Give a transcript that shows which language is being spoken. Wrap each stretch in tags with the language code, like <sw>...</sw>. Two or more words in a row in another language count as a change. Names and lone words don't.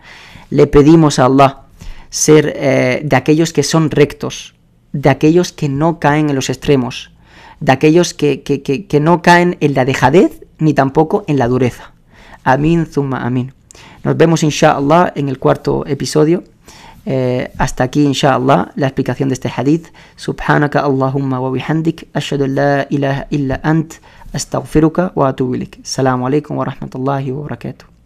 <es>Le pedimos a Allah ser de aquellos que son rectos, de aquellos que no caen en los extremos, de aquellos que no caen en la dejadez ni tampoco en la dureza.</es> <ar>آمين، ثم آمين.</ar> <es>Nos vemos inshallah en el 4º episodio. Hasta aquí inshallah la explicación de este hadith.</es> <ar>سبحانك اللهم وبحمدك، أشهد أن لا إله إلا أنت، أستغفرك وأتوب إليك. السلام عليكم ورحمة الله وبركاته.</ar>